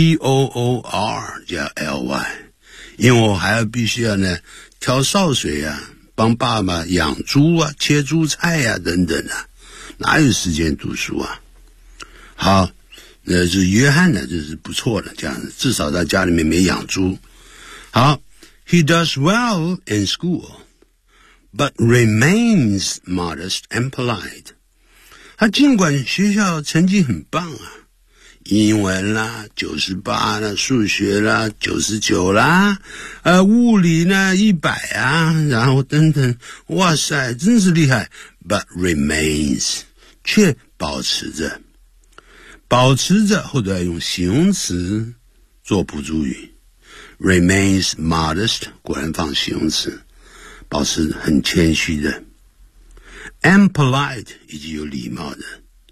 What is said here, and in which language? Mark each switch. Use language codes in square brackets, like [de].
[zh] P-O-O-R 叫 L-Y。因为我还要必须要呢，挑扫帚啊，帮爸爸养猪啊，切猪菜啊，等等啊。哪有时间读书啊？好，那是约翰呢，就是不错的这样子。至少在家里面没养猪。 [en] 好 ,He does well in school.But remains modest and polite. [zh] 他尽管学校成绩很棒啊，英文啦98啦，数学啦99啦，物理呢100啊，然后等等，哇塞，真是厉害。 [en] But remains， [zh] 却保持着，后来用形容词做补助语， [en] remains modest， [zh] 果然放形容词，保持很谦虚的， [en] and polite， [zh] 以及有礼貌的。